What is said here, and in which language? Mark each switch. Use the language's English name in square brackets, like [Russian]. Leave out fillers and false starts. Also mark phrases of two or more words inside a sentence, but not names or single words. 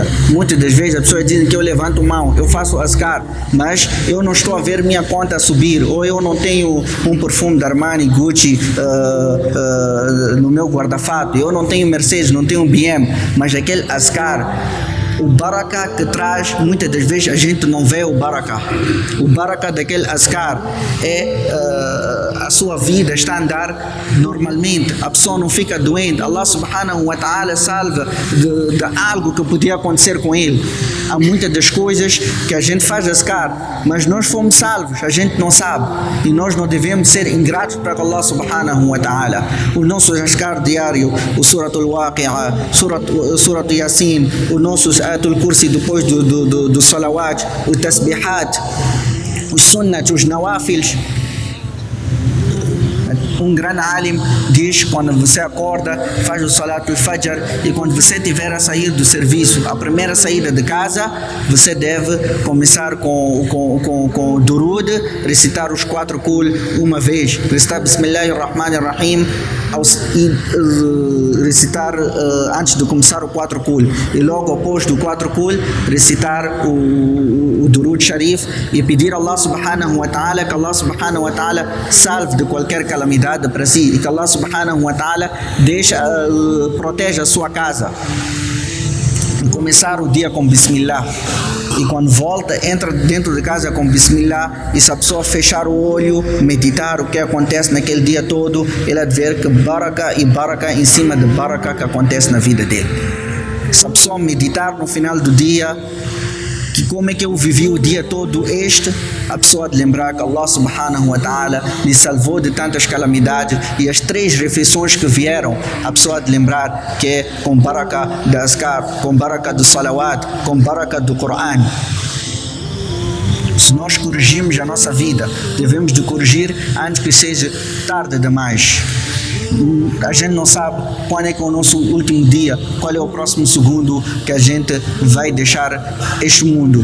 [Portuguese] Muitas das vezes as pessoas dizem que eu levanto mão, eu faço azkar, mas eu não estou a ver minha conta subir, ou eu não tenho um perfume da Armani, Gucci no meu guarda-fato, eu não tenho Mercedes, não tenho BM, mas aquele azkar, o baraka que traz, muitas das vezes a gente não vê o baraka. O baraka daquele azkar é a sua vida está a andar normalmente, a pessoa não fica doente, [Arabic] الله سبحانه وتعالى [Portuguese] salva de algo que podia acontecer com ele. Há muitas das coisas que a gente faz azkar, mas nós fomos salvos, a gente não sabe, e nós não devemos ser ingratos para [Arabic] الله سبحانه وتعالى. [Portuguese] O nosso azkar diário, o Suratul Waqi'a, Surat Yasin, o nosso Ayatul Kursi depois do salawat, o tasbihat, os sunnat, os nawafils. Um grande alim diz, quando você acorda, faz o [Arabic] صلاة الفجر, [Portuguese] e quando você estiver a sair do serviço, a primeira saída de casa, você deve começar com o durud, recitar os 4 kul uma vez, recitar Bismillahirrahmanirrahim, e recitar antes de começar o 4 kul, e logo após do 4 kul recitar o [Urdu] درود شریف [Portuguese] e pedir a [Arabic] الله سبحانه وتعالى [Portuguese] que [Arabic] الله سبحانه وتعالى [Portuguese] salve de qualquer calamidade para si e que [Arabic] الله سبحانه وتعالى [Portuguese] proteja a sua casa. E começar o dia com Bismillah, e quando volta, entra dentro de casa com Bismillah, e se a pessoa fechar o olho, meditar o que acontece naquele dia todo, ele há de ver que baraka e baraka em cima de baraka que acontece na vida dele. Se a pessoa meditar no final do dia, que como é que eu vivi o dia todo a pessoa há de lembrar que [Arabic] الله سبحانه وتعالى [Portuguese] lhe salvou de tantas calamidades, e as 3 refeições que vieram, a pessoa há de lembrar que é com baraka da azkar, com baraka do salawat, com baraka do Coran. Se nós corrigimos a nossa vida, devemos de corrigir antes que seja tarde demais. A gente não sabe quando é que é o nosso último dia, qual é o próximo segundo que a gente vai deixar este mundo.